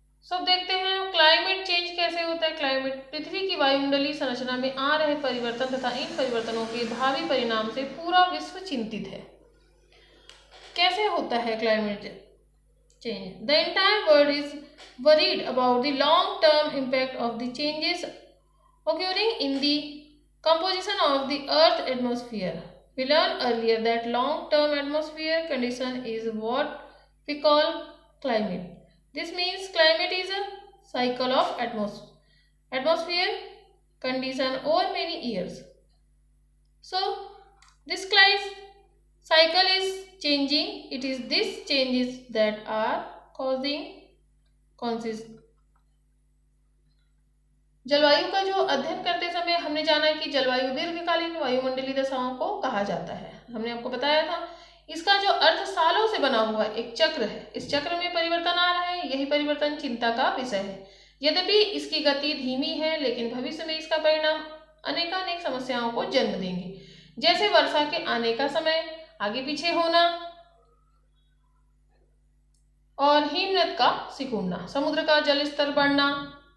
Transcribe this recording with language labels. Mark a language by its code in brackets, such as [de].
[hi] सब देखते हैं क्लाइमेट चेंज कैसे होता है। क्लाइमेट पृथ्वी की वायुमंडलीय संरचना में आ रहे परिवर्तन तथा इन परिवर्तनों के भावी परिणाम से पूरा विश्व चिंतित है। कैसे होता है climate change? [en] The entire world is worried about the long term impact of the changes occurring in the composition of the earth atmosphere. We learned earlier that long term atmosphere condition is what we call climate. This means climate is a cycle of atmosphere condition over many years. So this cycle is changing. It is these changes that are causing consist. [hi] जलवायु का जो अध्ययन करते समय हमने जाना कि जलवायु दीर्घकालीन वायुमंडलीय दशाओं को कहा जाता है। हमने आपको बताया था इसका जो अर्थ सालों से बना हुआ एक चक्र है, इस चक्र में परिवर्तन आ रहा है, यही परिवर्तन चिंता का विषय है। यद्यपि इसकी गति धीमी है, लेकिन भविष्य में इसका परिणाम अनेकानेक समस्याओं को जन्म देंगे, जैसे वर्षा के आने का समय आगे पीछे होना और हिमनद का सिकुड़ना, समुद्र का जल स्तर बढ़ना।